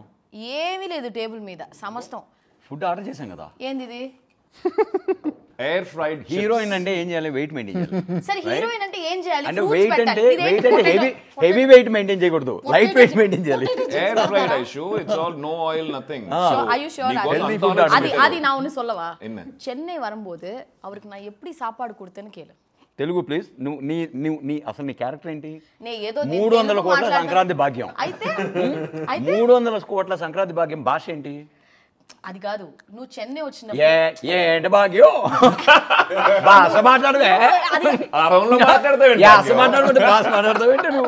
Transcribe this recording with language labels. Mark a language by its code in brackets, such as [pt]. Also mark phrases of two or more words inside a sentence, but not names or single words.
[te] ఏమీ లేదు టేబుల్ మీద సమస్తం. ఫుడ్ ఆర్డర్ చేశాం కదా. ఏంది ఇది? [en] air fried [te] హీరోయిన్ అంటే ఏం చేయాలి? [en] weight maintain [te] చేయాలి. సరే హీరోయిన్ అంటే ఏం చేయాలి? అంటే వెయిట్ అంటే [en] heavy weight maintain [te] చేయకూడదు, [en] light weight maintain [te] చేయాలి. [en] air fried ఐషు, it's all no oil nothing. Are you sure? [ta] அது நான் ஒன்னு சொல்லவா? சென்னை வரும்போது அவருக்கு நான் எப்படி சாப்பாடு கொடுத்தேன்னு கேளு. [te] తెలుగు ప్లీజ్. నీ అసలు నీ క్యారెక్టర్ ఏంటి? నే ఏదో 300 కోట్ల సంక్రాంతి భాగ్యం. అయితే 300 కోట్ల సంక్రాంతి భాగ్యం భాష ఏంటి? అది కాదు, నువ్వు చెన్నై వచ్చినప్పుడు ఏంటి భాగ్యం భాష మాట్లాడవే? మాట్లాడుతుంటే భాష మాట్లాడతావేంటి నువ్వు?